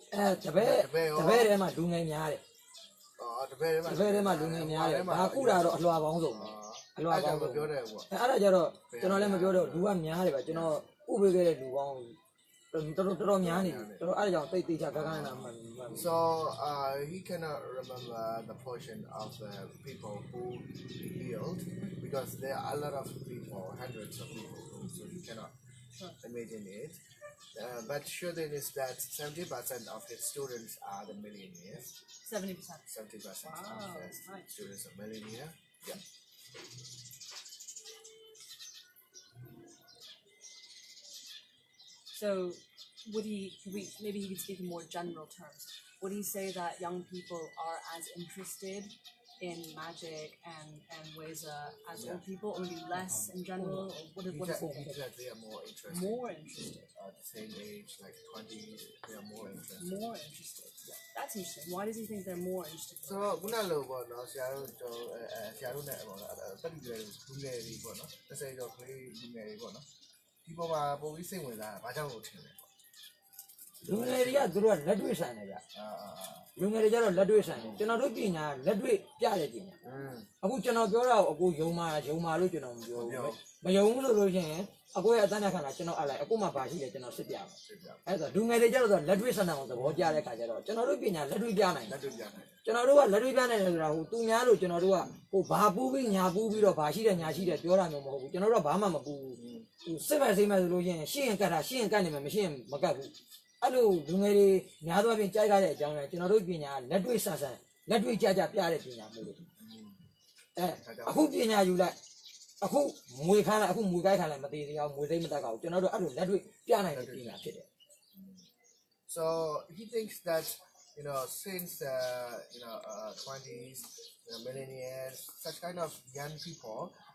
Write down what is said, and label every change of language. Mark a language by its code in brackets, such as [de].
[my] တပည့်ထဲမှာလူငယ်များတယ် တပည့်ထဲမှာ လူငယ်များတယ်ဒါကုတာတော့အလွှာပေါင်းစုံအလွှာပေါင်းစုံ ပြောတယ်ပေါ့ အဲ့ဒါကြတော့ကျွန်တော်လည်းမပြောတော့လူကများတယ်ဗျကျွန်တော်ဥပေးခဲ့တဲ့လူပေါင်းတော်များနေပြီတော်အဲ့ဒါကြောင့်တိတ်ချကကနာမှန် [en] So he cannot remember the portion of the people who he healed because there are a lot of people, hundreds of people, so he cannot imagine it. But sure thing is that 70% of his students are the millionaires. 70%. 70% Wow, of the nice. students are millionaire. Yeah. So would maybe he could speak in more general terms. Would he say that young people are as interested in magic and ways as old people, or maybe less in general? Or what is He said they are more interested. more interested? At the same age, like 20s, they are more interested. More interested. That's interesting. Why does he think they're more interested? [my] So ခုနလိုပေါ့နော်ဆရာတို့နဲ့ပေါ့နော်တက်ပြီးလူငယ်တွေပေါ့နော်30ကျော်ကလေးလူငယ်တွေပေါ့နော်ဒီပေါ်မှာပုံပြီးစိတ်ဝင်စားတာဘာကြောင့်လို့ထင်လဲပေါ့ လူငယ်တွေကသူတို့ကလက်တွေ့ဆိုင်တယ်ဗျလူငယ်တွေကျတော့လက်တွေ့ဆိုင်တယ်ကျွန်တော်တို့ပညာလက်တွေ့ပြတဲ့ပညာအခုကျွန်တော်ပြောတာကိုအခုယုံမာလို့ကျွန်တော်မပြောဘူးမယုံဘူးလို့ရှိရင်အကိုရဲ့အတန်းနဲ့ခန္ဓာကျွန်တော်အလိုက်အကိုမှပါရှိတယ်ကျွန်တော်စစ်ပြမယ်အဲ့ဒါလူငယ်တွေကျတော့လက်တွေ့ဆန္ဒအောင်သဘောကျတဲ့ခါကျတော့ကျွန်တော်တို့ပညာလက်တွေ့ပြနိုင်တယ်ကျွန်တော်တို့ကလက်တွေ့ပြနိုင်တယ်ဆိုတာဟိုသူများလို့ကျွန်တော်တို့ကဟိုဘာပူးပြီးညာပူးပြီးတော့ဘာရှိတယ်ညာရှိတယ်ပြောတာမျိုးမဟုတ်ဘူးကျွန်တော်တို့ကဘာမှမပူးဘူးဟိုစစ်မဲ့ဆိုလို့ရှိရင်ရှင်းရင်ကတ်တာရှင်းရင်ကတ်နေမှာမရှင်းရင်မကတ်ဘူးအဲ့လိုလူငယ်တွေများသောအားဖြင့်ကြိုက်ရတဲ့အကြောင်းလဲကျွန်တော်တို့ပညာလက်တွေ့ဆန်လက်တွေ့ကြပြတဲ့ပညာမျိုးလို့အခုပညာယူလိုက်အခုမွေခမ်းလိုက်အခုမွေကိုက်ခမ်းလိုက်မသေးသေးအောင်မွေသိမ့်မတတ်အောင်ကျွန်တော်တို့အဲ့လိုလက်တွေ့ပြနိုင်တဲ့ပညာဖြစ်တယ် [en] So he thinks that since 20s millennials such kind of young people